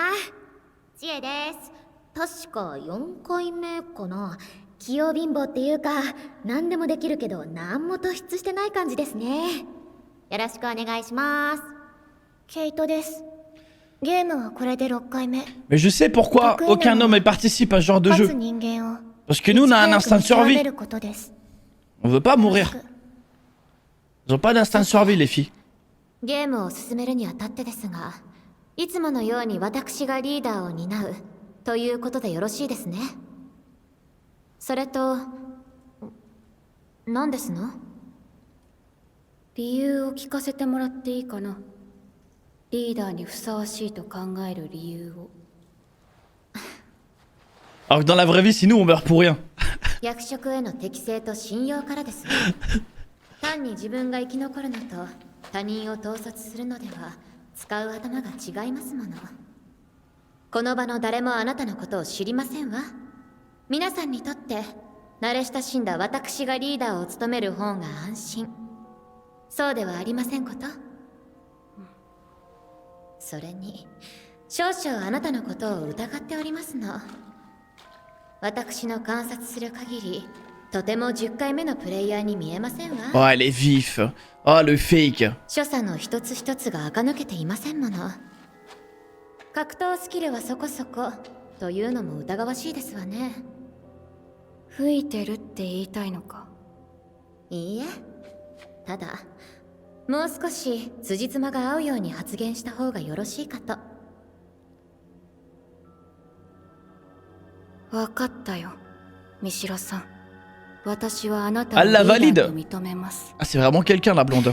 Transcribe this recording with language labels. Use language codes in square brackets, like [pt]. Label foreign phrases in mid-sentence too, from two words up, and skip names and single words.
[ja] 知恵です。確か4回目かな。器用貧乏っていうか何でもできるけど何も突出してない感じですね。よろしくお願いします。ケイトです。ゲームはこれで6回目。 [fr] Mais je sais pourquoi aucun homme ne participe à ce genre de [ja] 勝 [fr] jeu. [ja] つ人間を [fr] Parce que nous on a un [ja] い [fr] instinct de [ja] ち早く見極め [fr] survie. [ja] ることです。 [fr] On veut pas mourir. Ils ont pas d'instinct de survie les filles. [ja] ゲームを進めるにあたってですが、いつものように私がリーダーを担うということでよろしいですね。それと、何ですの？理由を聞かせてもらっていいかな。リーダーにふさわしいと考える理由を。 [fr] Alors que dans la vraie vie, si nous on meurt pour rien. [ja] 役職への適性と信用からです。単に自分が生き残るのと他人を統率するのでは使う頭が違いますもの。この場の誰もあなたのことを知りませんわ。皆さんにとって慣れ親しんだ私がリーダーを務める方が安心。そうではありませんこと。それに少々あなたのことを疑っておりますの。私の観察する限りとても10回目のプレイヤーに見えませんわ。 [fr] Oh, elle est vif. Oh, le fake. [ja] 所作の一つ一つが垢抜けていませんもの。格闘スキルはそこそこというのも疑わしいですわね。吹いてるって言いたいのか。いいえ、ただもう少し辻褄が合うように発言した方がよろしいかと。わかったよ、ミシロさん。私はあなたを [fr] Elle [ja] リ [fr] la [ja] ーダー [fr] valide. [ja] と認めます。 [fr] Ah, c'est vraiment quelqu'un la blonde.